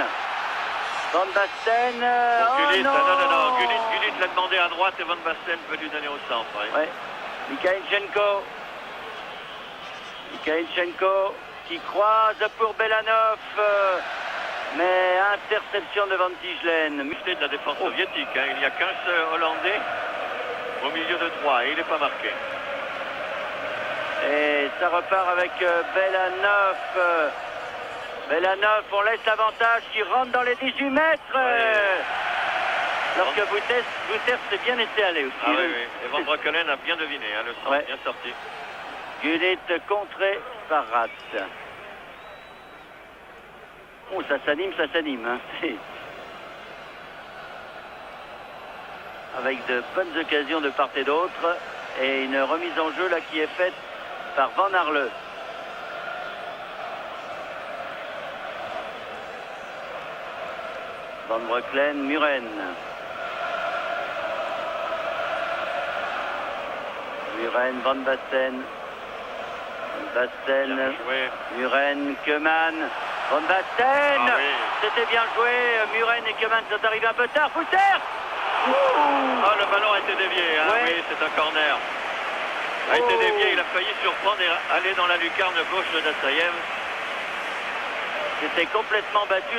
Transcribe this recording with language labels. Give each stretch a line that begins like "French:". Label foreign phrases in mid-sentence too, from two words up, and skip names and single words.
French: Van Basten. Gullit, non, non. Gullit l'a demandé à droite et Van Basten peut lui donner au centre. Ouais. Mikhaïlchenko qui croise pour Belanov, mais interception de Van Tichelen. Musté de la défense soviétique, hein. Il n'y a qu'un seul Hollandais au milieu de 3 et il n'est pas marqué. Et ça repart avec Belanov. Belanov, on laisse l'avantage qui rentre dans les 18 mètres. Alors que Wouters s'est bien laissé aller aussi. Ah oui. Et Van Breukelen a bien deviné, hein, le centre bien sorti. Gullit contré par Rat. Oh, ça s'anime. Hein. Avec de bonnes occasions de part et d'autre. Et une remise en jeu là qui est faite par Van Arle. Van Breukelen, Muren. Van Basten. Muren, Keman, Van Basten. Ah, oui. C'était bien joué. Muren et Keman sont arrivés un peu tard. Wouters. Ah, le ballon a été dévié. Hein. Oui, c'est un corner. A été dévié. Il a failli surprendre et aller dans la lucarne gauche de Dassaïev. C'était complètement battu.